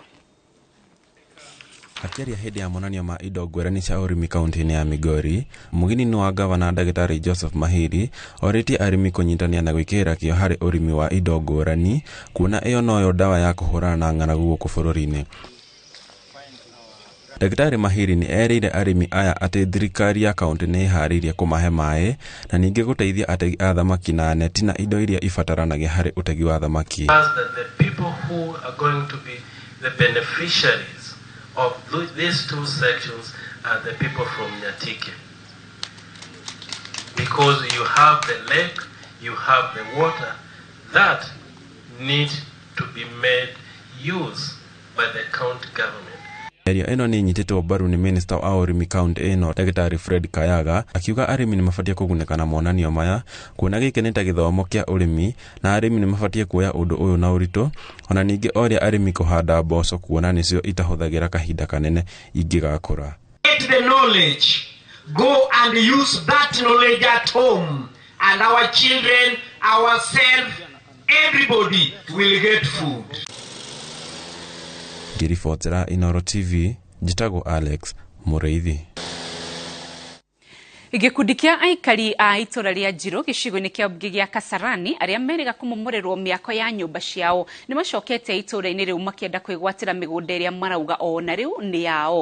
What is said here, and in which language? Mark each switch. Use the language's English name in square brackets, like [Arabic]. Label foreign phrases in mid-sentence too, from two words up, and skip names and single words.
[Kikuyu] Akiaria hĩndĩ ya monanio ma indo ngũrani cia ũrĩmi kaunti-inĩ ya Migori, mũgini wa gavana Ndagĩtarĩ Joseph Mahiri orĩtie arĩmi kũnyitania na gwĩkĩrĩra kĩo harĩ ũrĩmi wa indo ngũrani, kuona ĩyo noyo ndawa ya kũhũrana na ng'aragu gũkũ bũrũri-inĩ. Ndagĩtarĩ Mahiri nĩ erĩire arĩmi aya atĩ thirikari ya kaunti nĩ ĩharĩirie kũmahe maĩ na ningĩ gũteithia ategi a thamaki na neti na indo iria ibataranagia harĩ ũtegi wa thamaki. [English] Of these two sections are the people from Nyatike. Because you have the lake, you have the water that need to be made use by the county government. [Kikuyu] Area ĩno nĩ nyitĩtwo mbaru nĩ minister wa ũrĩmi kaunti ĩno Ndagĩtarĩ Fred Kayaga, akiuga arĩmi nĩ mabatie kũgunĩka na monanio maya, kuona gĩkĩ nĩ ta gĩthomo kĩa ũrĩmi na arĩmi nĩ mabatie kuoya ũndũ ũyũ na ũritũ, ona ningĩ oria arĩmi kũhanda mboco kuona nĩcio itahũthagĩra kahinda kanene ingĩgakũra. [English] Get the knowledge, go and use that knowledge at home, and our children, ourselves, everybody will get food. [Kikuyu] Ngiribotera Inoro TV, njĩtagwo Alex Mũrĩithi. Gĩkundi kĩa aikari a itũra rĩa Njirũ gĩcigo-inĩ kĩa ũmbunge gĩa Kasarani arĩa merĩga kũmomorerwo mĩako ya nyũmba ciao nĩ macokete itũra-inĩ rĩu makĩenda kwĩgwatĩra mĩgũnda ĩrĩa marauga ona rĩu nĩ yao.